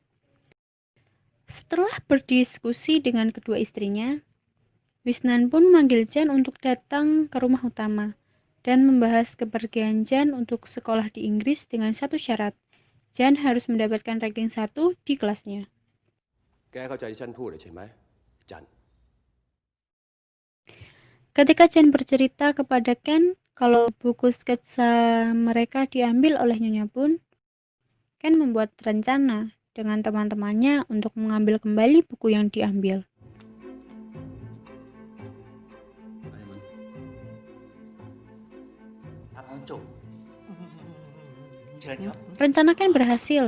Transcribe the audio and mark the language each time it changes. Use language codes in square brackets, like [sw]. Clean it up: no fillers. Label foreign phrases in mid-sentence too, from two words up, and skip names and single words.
[id] Setelah berdiskusi dengan kedua istrinya, Wisnan pun memanggil Chan untuk datang ke rumah utama dan membahas kepergian Chan untuk sekolah di Inggris dengan satu syarat. Chan harus mendapatkan ranking 1 di kelasnya. [th] แกเข้าใจที่ฉันพูดเลยใช่ไหมจัน [id] Ketika Chan bercerita kepada Ken kalau buku sketsa mereka diambil oleh Nyonya Bun, Ken membuat rencana dengan teman-temannya untuk mengambil kembali buku yang diambil. Rencana Ken berhasil.